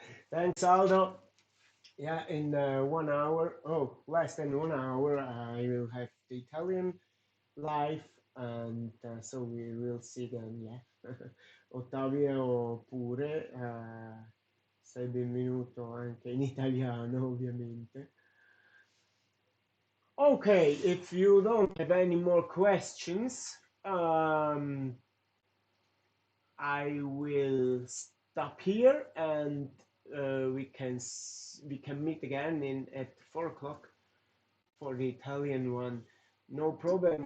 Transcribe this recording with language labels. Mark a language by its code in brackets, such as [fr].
[en] Thanks, Aldo. Yeah, in 1 hour, oh, less than 1 hour, I will have the Italian live, and so we will see then, yeah. [it] Ottavio pure, sei benvenuto anche in italiano, ovviamente. [en] Okay, if you don't have any more questions, I will stop here and we can meet again in at 4 o'clock for the Italian one. No problem.